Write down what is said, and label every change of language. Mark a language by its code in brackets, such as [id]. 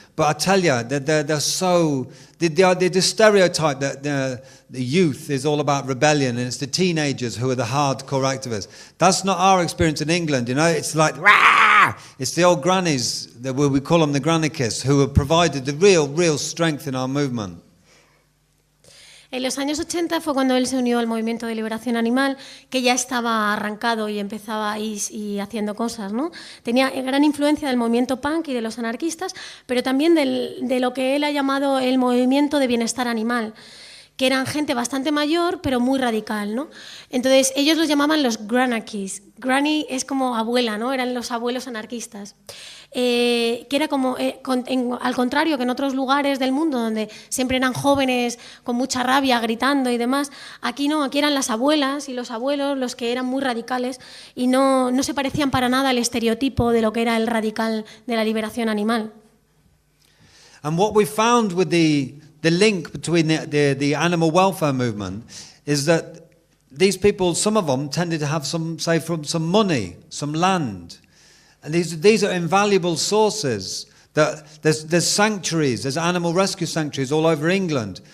[en] But I tell you, they're so the stereotype that the youth is all about rebellion and it's the teenagers who are the hardcore activists. That's not our experience in England. You know, it's like rah! It's the old grannies that we call them the granarchists who have provided the real strength in our movement. [es] En los años 80 fue cuando él se unió al movimiento de liberación animal, que ya estaba arrancado y empezaba y haciendo cosas, ¿no? Tenía gran influencia del movimiento punk y de los anarquistas, pero también de lo que él ha llamado el movimiento de bienestar animal, que eran gente bastante mayor, pero muy radical, ¿no? Entonces, ellos los llamaban los granarchists. Granny es como abuela, ¿no? Eran los abuelos anarquistas. Que era como, al contrario que en otros lugares del mundo, donde siempre eran jóvenes con mucha rabia, gritando y demás, aquí no, aquí eran las abuelas y los abuelos los que eran muy radicales y no se parecían para nada al estereotipo de lo que era el radical de la liberación animal. [en] And what we found with the the link between the animal welfare movement is that these people, some of them tended to have some money, some land. And these are invaluable sources. There's sanctuaries, there's animal rescue sanctuaries all over England.